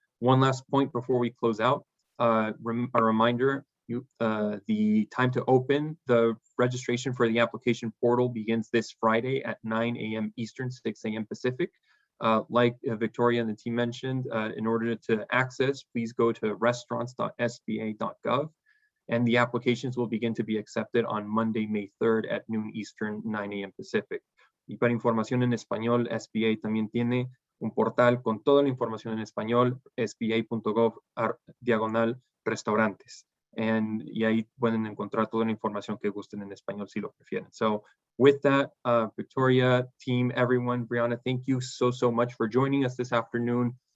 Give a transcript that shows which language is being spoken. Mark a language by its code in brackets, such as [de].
[en] One last point before we close out, a reminder, the time to open the registration for the application portal begins this Friday at 9 a.m. Eastern, 6 a.m. Pacific. Like Victoria and the team mentioned, in order to access, please go to restaurants.sba.gov, and the applications will begin to be accepted on Monday, May 3rd at noon Eastern, 9 a.m. Pacific. [es] Y para información en español, SBA también tiene un portal con toda la información en español, sba.gov/restaurantes. Y ahí pueden encontrar toda la información que gusten en español si lo prefieren. [en] So with that, Victoria, team, everyone, Brianna, thank you so much for joining us this afternoon.